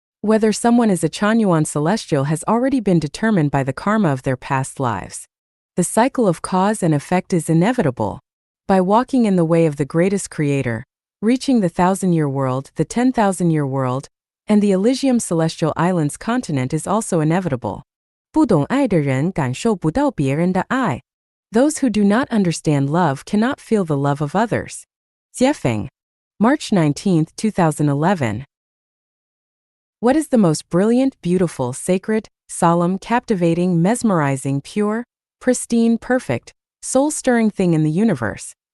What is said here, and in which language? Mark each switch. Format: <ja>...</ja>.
<en>Whether someone is a Chanyuan celestial has already been determined by the karma of their past lives. The cycle of cause and effect is inevitable. By walking in the way of the greatest creator, reaching the 1,000-year world, the 10,000-year world, and the Elysium Celestial Islands continent is also inevitable.</en> <zh>不懂爱的人感受不到别人的爱.</zh> <en>Those who do not understand love cannot feel the love of others. Jiefeng. March 19, 2011. What is the most brilliant, beautiful, sacred, solemn, captivating, mesmerizing, pure, pristine, perfect, soul-stirring thing in the universe?</en>